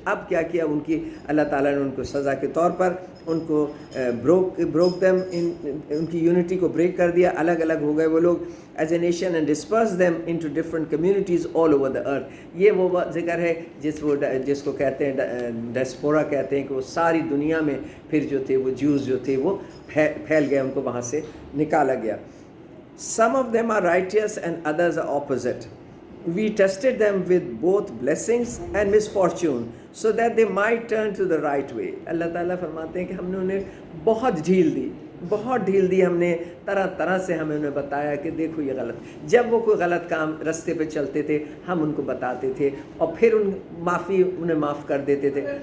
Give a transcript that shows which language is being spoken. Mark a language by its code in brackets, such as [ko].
[hi] अब क्या किया उनकी, अल्लाह ताला ने उनको सज़ा के तौर पर उनको [en] broke them, [hi] उनकी यूनिटी को ब्रेक कर दिया, अलग अलग हो गए वो लोग [en] As a nation and disperse them into different communities all over the earth. [hi] ये वो जिक्र है जिसको कहते हैं डायस्पोरा कहते हैं, कि वो सारी दुनिया में फिर जो थे वो ज्यूज़ जो थे वो फैल गए, उनको वहाँ से निकाला गया. [en] Some of them are righteous and others are opposite. We tested them with both blessings and misfortune so that they might turn to the right way. [hi] अल्लाह ताला फरमाते हैं कि हमने उन्हें बहुत ढील दी हमने, तरह तरह से हमें उन्हें बताया कि देखो ये गलत. जब वो कोई गलत काम रास्ते पे चलते थे हम उनको बताते थे और फिर उन्हें माफ़ कर देते थे.